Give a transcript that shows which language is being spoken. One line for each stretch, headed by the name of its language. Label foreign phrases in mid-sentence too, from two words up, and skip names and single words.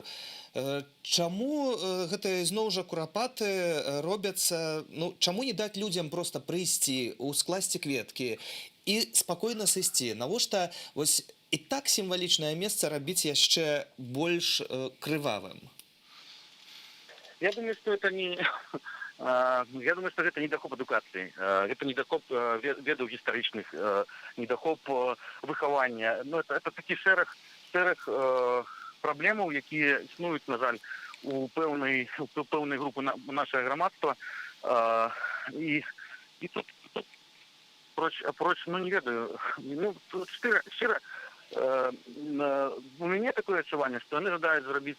Belarusian: Чаму гэта зноў жа Курапаты робяцца, чаму не даць людзям проста прыйсці, скласці кветкі і спакойна сысці? Навошта вось і так сімвалічнае месца рабіць яшчэ больш крывавым?
Russian: Я думаю, что это не... Я думаю, что это
Belarusian: недахоп адукацыі. Гэта недахоп ведаў гістарычных, недахоп выхавання. Это такі шэраг праблемаў, якія існуюць, на жаль, у пэўнай групы нашага грамадства. І тут апроч, не ведаю, шчыра, у мяне такое адчуванне, што яны жадаюць зрабіць